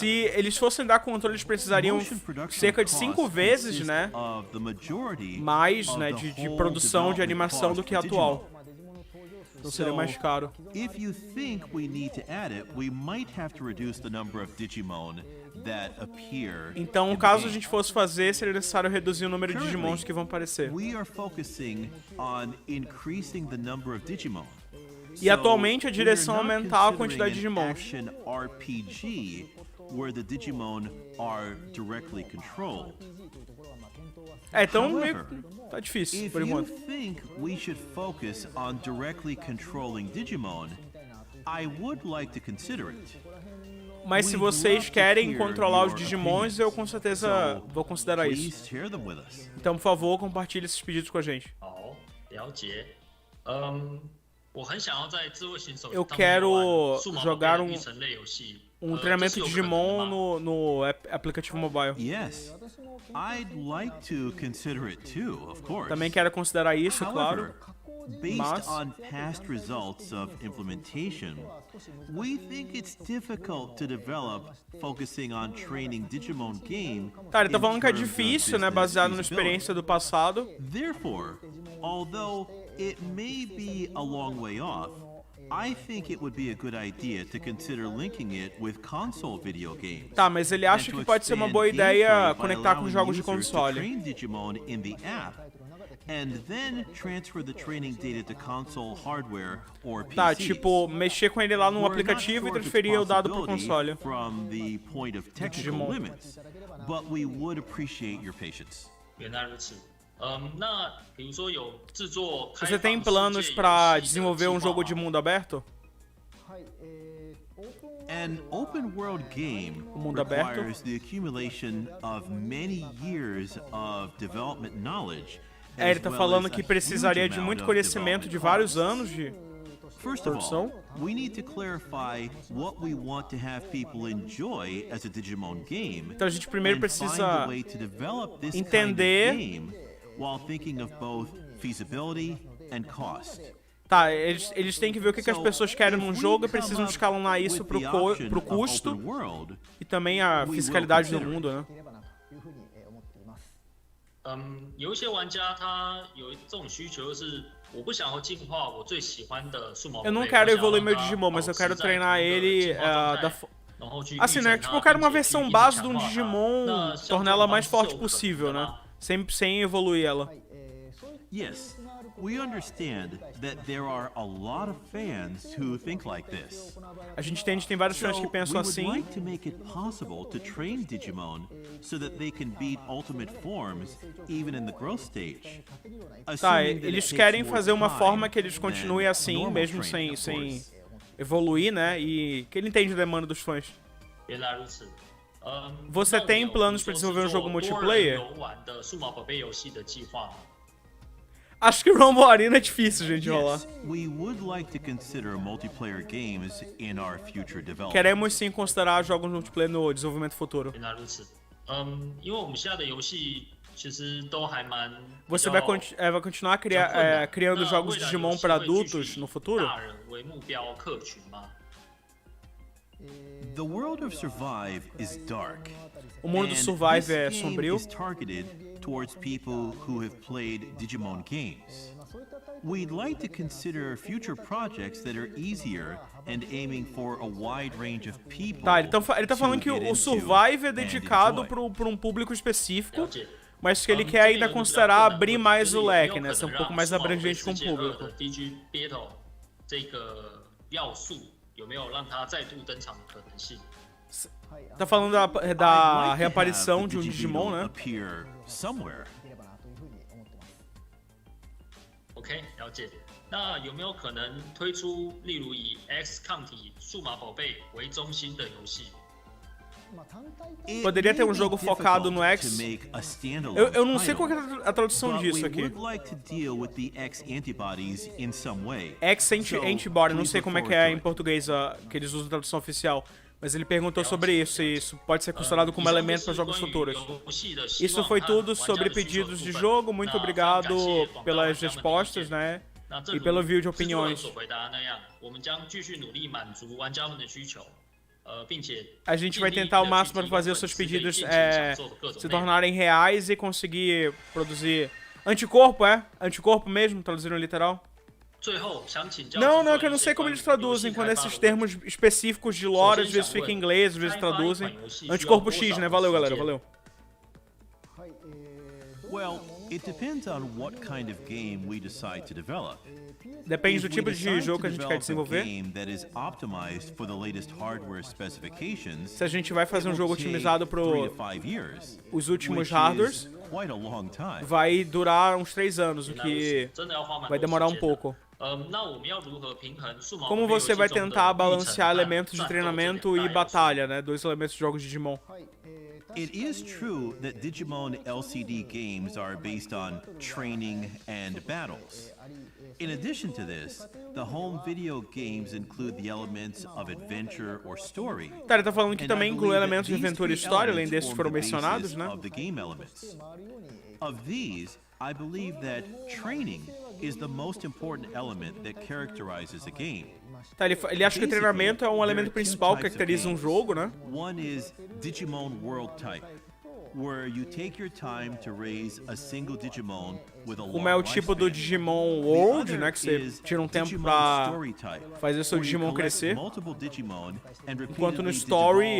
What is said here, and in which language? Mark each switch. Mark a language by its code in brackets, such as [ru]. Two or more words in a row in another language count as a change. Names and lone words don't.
[pt] Se eles fossem dar controle, eles precisariam cerca de 5 vezes, né, mais, né, de produção de animação do que a atual. Então seria mais caro. [en] If you think we need to add it, we might have to reduce the number of Digimon that appear. [pt] Então, caso a gente fosse fazer, seria necessário reduzir o número de Digimons que vão aparecer. [en] We are focusing on increasing the number of Digimon. [pt] E atualmente a direção é aumentar a quantidade de Digimons. [en] Action RPG where the Digimon are directly controlled. [pt] Então meio... [en] However, [pt] tá difícil, [en] if [pt] por [en] you [pt] enquanto. [en] think we should focus on directly controlling Digimon, I would like to consider it. [pt] Mas se vocês querem controlar os Digimons, eu com certeza vou considerar isso. [en] Please share them with us. [pt] Então, por favor, compartilhe esses pedidos com a gente. [zh] 好，了解。我很想要在智慧型手机 [pt] Eu [zh] 上面 [pt] quero [zh] 玩数码宝贝 [pt] jogar [zh] 的 [pt] um- [zh] 育成类游戏。 [pt] treinamento [zh] 这是有可能的 [pt] Digimon [zh] 吗？ [pt] no aplicativo mobile. [en] Yes, I'd like to consider it too, of course. [pt] Também quero considerar isso, claro. [en] However, based [pt] Mas- [en] on past results of implementation, we think it's difficult to develop focusing on training Digimon game. [pt] Tá, ele tá [en] in [pt] falando que é [en] terms of [pt] difícil, né, [en] business [pt] baseado na [en] feasibility. [pt] experiência do passado. [en] Therefore, although it may be a long way off, I think it would be a good idea to consider linking it with console video games. [pt] Tá, mas ele acha que pode ser uma boa ideia conectar com jogos de console. [en] Train Digimon in the app, and then transfer the training data to console hardware or PC. [pt] Tá, tipo, mexer com ele lá no aplicativo e transferir o dado pro console. [en] From the point of technical Digimon. limits, but we would appreciate your patience. [zh] 原来如此。那比如说有制作开 [pt] Você [zh] 放 [pt] tem [zh] 世 [pt] planos [zh] 界游 [pt] pra [zh] 戏的 [pt] desenvolver [zh] 计划 [pt] jogo [zh] 吗 [pt] de mundo aberto? [en] An open world game [pt] Mundo aberto. [en] requires the accumulation of many years of development knowledge. [pt] É, ele [en] as [pt] tá [en] well [pt] falando [en] as [pt] que [en] a [pt] precisaria [en] huge [pt] de [en] amount [pt] muito [en] of [pt] conhecimento de [en] development [pt] vários [en] costs. [pt] anos de... [en] First of all, [pt] produção. [en] we need to clarify what we want to have people enjoy as a Digimon game. [pt] Então a gente primeiro [en] and find [pt] precisa [en] a way to develop this [pt] entender- [en] kind of game while thinking of both feasibility and cost. [pt] Tá, eles têm que ver o que as pessoas querem num jogo e precisam escalonar isso pro custo e também a fiscalidade do mundo, né? [zh] 有一些玩家他有这种需求，就是我不想要进化我最喜欢的数码宝贝。 [pt] Eu não quero [zh] 我想要 [pt] evoluir meu [zh] 让它 [pt] Digimon, mas eu [zh] 保持 [pt] quero [zh] 在 [pt] treinar [zh] 同一个 [pt] ele [zh] 进化状态 [pt] da fo- [zh] 然后去 [pt] Assim, né? [zh] 育成 [pt] Tipo, eu [zh] 它 [pt] quero uma [zh] 并且 [pt] versão [zh] 去 [pt] base [zh] 强 [pt] de um [zh] 化它 [pt] Digimon, [zh] 那像 [pt] tornar [zh] 这 [pt] ela [zh] 种 [pt] mais [zh] 方式是 [pt] forte [zh] 有可能 [pt] possível, [zh] 的 [pt] né? [zh] 吗？ [pt] Sem evoluir ela. [en] Yes, we understand that there are a lot of fans who think like this. [pt] A gente entende que tem vários fãs [en] So, [pt] que [en] we [pt] pensam [en] would [pt] assim. [en] like to make it possible to train Digimon so that they can beat ultimate forms even in the growth stage. [pt] Tá, [en] Assuming that it [pt] eles [en] takes [pt] querem [en] more [pt] fazer uma [en] time [pt] forma que eles [en] than [pt] continuem assim, [en] normal [pt] mesmo [en] training, [pt] sem [en] of course. [pt] evoluir, né? E que ele entende a demanda dos fãs. [zh] 原来如此。 [pt] Você tem planos pra desenvolver um jogo multiplayer? [zh] 游玩的数码宝贝游戏的计划吗？ [pt] Acho que Rumble Arena é difícil, gente, de rolar. [en] Yes, we would like to consider multiplayer games in our future development. [pt] Queremos sim considerar jogos multiplayer no desenvolvimento futuro. [zh] 原来如此。因为我们现在的游戏其实都还蛮 [pt] Você [zh] 比 [pt] vai [zh] 较 [pt] vai continuar [zh] 比较困难 [pt] criando [zh] 那 [pt] jogos [zh] 未来 [pt] Digimon [zh] 游戏 [pt] para [zh] 会继续 [pt] adultos [zh] 以 [pt] no futuro? [zh] 大人为目标客群吗？ [en] The world of Survive is dark. [pt] O mundo do [en] and [pt] Survive [en] this [pt] é [en] game [pt] sombrio. [en] is targeted towards people who have played Digimon games. We'd like to consider future projects that are easier and aiming for a wide range of people. [pt] Tá, ele tá falando que [en] to get [pt] o [en] into [pt] Survive é [en] and [pt] dedicado [en] enjoy. [pt] pra um público específico, [zh] 了解。 [pt] mas que ele [zh] 这 [pt] quer [zh] 边 [pt] ainda [zh] 有一个比较 [pt] considerar [zh] 困难的 [pt] abrir mais [zh] 就 [pt] o [zh] 是有没有 [pt] leque, [zh] 可 [pt] né? Ser [zh] 能 [pt] um pouco [zh] 让 [pt] mais [zh] 数码宝贝 [pt] abrangente com o [zh] 世界2 [pt] público. [zh] 的 DG Battle 这个要素有没有让它再度登场的可能性？ [pt] Tá falando da [en] I'd like to have [pt] reaparição [en] the [pt] de um Digimon, né? [en] appear somewhere. [zh] OK， 了解。那有没有可能推出例如以 X 抗体数码宝贝为中心的游戏？ [en] It [pt] Poderia ter [en] may [pt] um [en] be [pt] jogo focado no [en] difficult [pt] X. [en] to make a standalone [pt] Eu não sei qual que [en] title, [pt] é a tradução [en] but [pt] disso [en] we [pt] aqui. [en] would like to deal with the X antibodies in some way. Antibody, [pt] não [en] please [pt] sei [en] look [pt] como é que [en] forward [pt] é [en] to [pt] em [en] it. [pt] português que eles usam a tradução oficial. Mas ele perguntou sobre isso, e isso pode ser considerado como [zh] 以上 [pt] elemento [zh] 就 [pt] para [zh] 是 [pt] jogos [zh] 关于 [pt] futuros. [zh] 游戏的希 [pt] Isso [zh] 望 [pt] foi [zh] 和 [pt] tudo [zh] 玩家 [pt] sobre [zh] 的需求 [pt] pedidos [zh] 的 [pt] de [zh] 部分。 [pt] jogo. Muito [zh] 那非常 [pt] obrigado [zh] 感谢广大 [pt] pelas [zh] 玩家们的意 [pt] respostas, [zh] 见。 [pt] né? [zh] 那正 [pt] E [zh] 如 [pt] pelo vídeo de [zh] 制作人 [pt] opiniões. [zh] 所回答那样，我们将继续努力满足玩家们的需求，并且 [pt] A gente vai tentar ao máximo para fazer os seus pedidos se tornarem reais e conseguir produzir anticorpo, Anticorpo mesmo, traduzindo literal. [zh] 最后想请教 [pt] Não, [zh] 制作 [pt] não, é que eu [zh] 人 [pt] não [zh] 一些 [pt] sei como [zh] 关于 [pt] eles [zh] 游戏 [pt] traduzem [zh] 开 [pt] quando [zh] 发 [pt] esses [zh] 的问题 [pt] termos específicos de lore, às vezes Vocês fica em já inglês, às vezes [zh] 开发一款 [pt] traduzem. [zh] 游戏需要 [pt] Anticorpo [zh] 多 [pt] X, [zh] 少 [pt] né? [zh] 的 [pt] Valeu, [zh] 时 [pt] galera, [zh] 间？ [pt] valeu. [en] Well, it depends on what kind of game we decide to develop. [pt] Depende do [en] If we [pt] tipo de [en] decide [pt] jogo [en] to [pt] que a gente quer [en] develop a [pt] desenvolver. [en] game that is optimized for the latest hardware specifications, [pt] Se a gente vai fazer um jogo [en] it will [pt] otimizado [en] take 3 to [pt] para [en] 5 years, [pt] os últimos [en] which [pt] hardwares, [en] is quite a long time. [pt] vai durar uns 3 anos, o [zh] 原来如 [pt] que [zh] 此，真的要花蛮 [pt] vai [zh] 多 [pt] demorar [zh] 时 [pt] um [zh] 间的。 [pt] pouco. [zh] 那我们要如何平衡数码 [pt] Como [zh] 宝贝游 [pt] você [zh] 戏 [pt] vai [zh] 中的 [pt] tentar [zh] 历程 [pt] balancear [zh] 和 [pt] elementos de [zh] 战斗这 [pt] treinamento [zh] 两 [pt] e [zh] 大要素？ [pt] batalha, né? 2 elementos de jogos de Digimon. [en] It is true that Digimon LCD games are based on training and battles. In addition to this, the home video games include the elements of adventure or story. [pt] Tá, ele tá falando que [en] And I [pt] também inclui [en] believe that [pt] elementos de [en] these [pt] aventura e [en] three [pt] história, além [en] elements [pt] desses que foram [en] form the [pt] mencionados, [en] basis [pt] né? [en] of the game elements. Of these, I believe that training is the most important element that characterizes a game. [pt] Tá, ele acha que o treinamento é um elemento principal que caracteriza um jogo, né? [en] One is Digimon World Type, where you take your time to raise a single Digimon with a long [pt] Como é o tipo do [en] lifespan. [pt] Digimon [en] The [pt] World, [en] other [pt] né? Que você [en] is [pt] tira um tempo [en] Digimon [pt] pra [en] Story Type, [pt] fazer seu [en] where you [pt] Digimon [en] collect [pt] crescer. [en] multiple Digimon and [pt] Enquanto no [en] repeatedly [pt] Story,